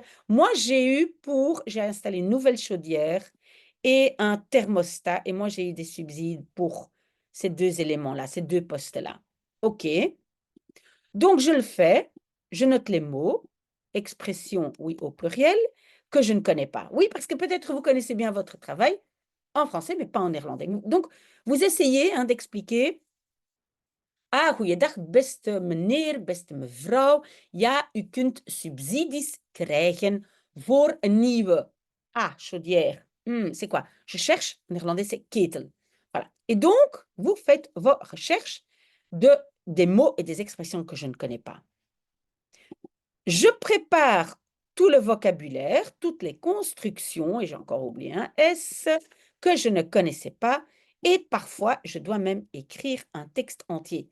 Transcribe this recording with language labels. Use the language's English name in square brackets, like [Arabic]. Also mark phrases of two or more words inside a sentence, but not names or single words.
[French] Moi, j'ai installé une nouvelle chaudière et un thermostat, et moi, j'ai eu des subsides pour ces 2 éléments-là, ces 2 postes-là. OK. Donc, je le fais, je note les mots, expression, oui, au pluriel, que je ne connais pas. Oui, parce que peut-être vous connaissez bien votre travail en français, mais pas en néerlandais. Donc, vous essayez d'expliquer. [Dutch] Ah, goeiedag, beste meneer, beste mevrouw. Ja, u kunt subsidies krijgen voor een nieuwe. [French] Ah, chaudière. C'est quoi? Je cherche, en néerlandais, c'est ketel. Voilà. Et donc, vous faites vos recherches des mots et des expressions que je ne connais pas. Je prépare tout le vocabulaire, toutes les constructions, et j'ai encore oublié un S, que je ne connaissais pas, et parfois, je dois même écrire un texte entier.